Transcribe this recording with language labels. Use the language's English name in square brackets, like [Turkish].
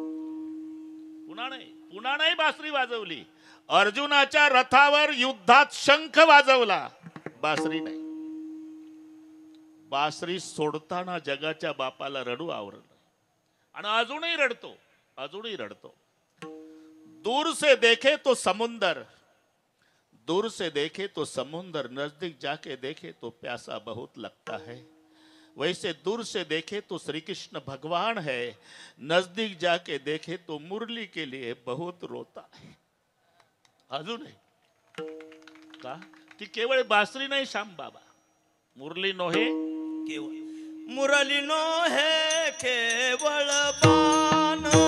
[Marathi] पुन्हा नाही बासरी वाजवली. अर्जुनाच्या रथावर युद्धात शंख वाजवला बासरी नाही. बासरी सोडताना जगाच्या बापाला रडू आवरलं आणि अजूनही रडतो. [Hindi] दूर से देखे तो समुंदर दूर से देखे तो समुंदर नजदीक जाके देखे तो प्यासा बहुत लगता है. वैसे दूर से देखे तो श्री कृष्ण भगवान है नजदीक जाके देखे तो मुरली के लिए बहुत रोता है. [Marathi] अजूनही का ती केवळ बासरी नाही श्याम बाबा मुरली नोहे केवळ मुरली नोहे केवळ बाण